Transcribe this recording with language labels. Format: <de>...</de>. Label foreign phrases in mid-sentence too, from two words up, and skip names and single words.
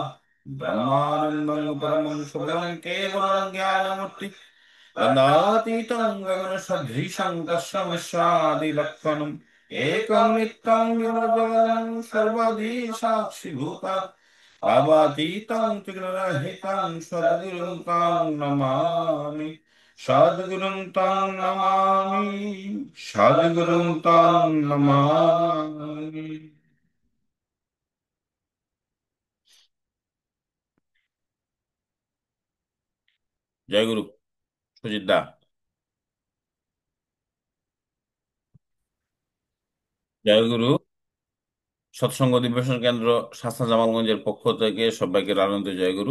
<sa>ब्रह्मानन्दं परमं शुभं केवलं ज्ञानमूर्ति तदातीतं गगनसदृशं तस्मै स्यादिलक्षणम् एकं नित्यं निर्मलं सर्वधि साक्षिभूता भावातीतं त्रिगुणरहितं सद्गुरुं तं नमामि। सद्गुरुं तं नमामि। सद्गुरुं तं नमामि।</sa> <bn>জয় গুরু। সুজিত দা। জয় গুরু। সৎসঙ্গ দিবেশন কেন্দ্র শাসনা জামালগঞ্জের পক্ষ থেকে সবাইকে আনন্দ জয় গুরু।</bn>